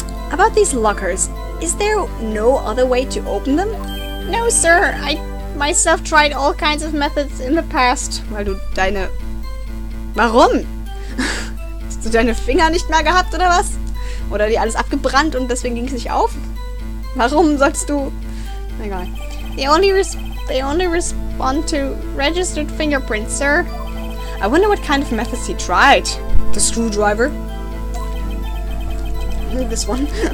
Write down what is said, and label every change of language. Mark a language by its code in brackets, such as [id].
[en] About these lockers, is there no other way to open them? No, sir. I myself tried all kinds of methods in the past. [de] Weil du deine... Warum? Hast du deine Finger nicht mehr gehabt, oder was? Oder die alles abgebrannt und deswegen ging es nicht auf? Warum sollst du... Egal. [en] They only respond to registered fingerprints, sir. I wonder what kind of methods he tried. The screwdriver? This one.